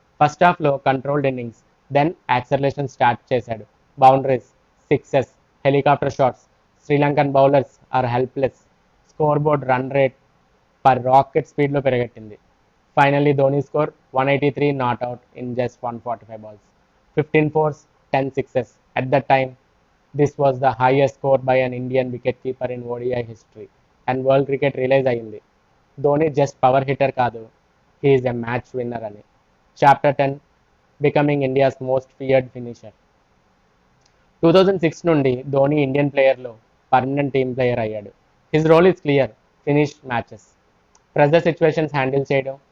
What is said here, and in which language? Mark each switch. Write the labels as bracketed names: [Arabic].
[Telugu] First హాఫ్లో controlled innings, then acceleration start చేశాడు. [English] Boundaries, sixes, helicopter shots. Sri Lankan bowlers are helpless. [Telugu] Score board run rate per rocket స్పీడ్లో పెరగట్టింది. [English] Finally Dhoni score 183 not out in just 145 balls. 15 fours, 10 sixes. At that time, this was the highest score by an Indian wicketkeeper in ODI history. And world cricket [Telugu] realise అయింది, Dhoni just power hitter కాదు, [English] he is a match winner [Telugu] అని. [English] Chapter 10 becoming India's most feared finisher. [Telugu] 2006 నుండి Dhoni Indian ప్లేయర్లో permanent team player అయ్యాడు. [English] His role is clear, finish matches, pressure situations handle చేయడం.